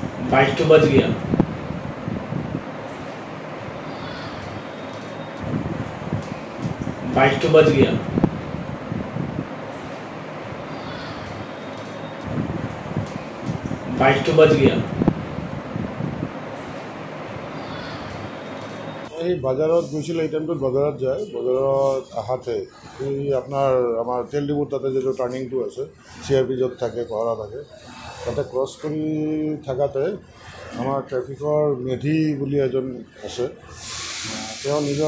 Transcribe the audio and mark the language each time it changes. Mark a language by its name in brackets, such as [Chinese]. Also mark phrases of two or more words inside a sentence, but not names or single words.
[Hindi] बाइक तो बच गया। बाइक तो बच गया। बाइक तो बच गया। [Assamese] এই বাজাৰত গৈছিল, এই টাইমটোত বাজাৰত যায়, বাজাৰত আহাতে এই আপোনাৰ আমাৰ তেল ডিপুৰ তাতে যিটো টাৰ্ণিংটো আছে, CRP য'ত থাকে, পহৰা থাকে, তাতে ক্ৰছ কৰি থাকাতে আমাৰ ট্ৰেফিকৰ মেধি বুলি এজন আছে, তেওঁ নিজৰ